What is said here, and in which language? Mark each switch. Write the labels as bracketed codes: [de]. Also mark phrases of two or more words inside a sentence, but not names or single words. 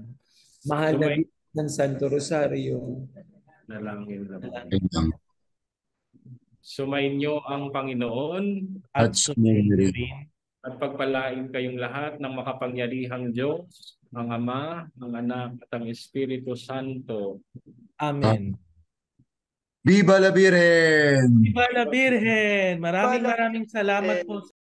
[tl] Mahal na Birhen ng Santo Rosario, Nalangin na po. Amen. Sumainyo ang Panginoon At sumainyo rin. at pagpalain kayong lahat ng makapangyarihang Diyos, ang Ama, ang Anak, at ang Espiritu Santo. Amen. [es] Viva la Virgen! Viva la Virgen! Maraming Viva la [tl] maraming salamat po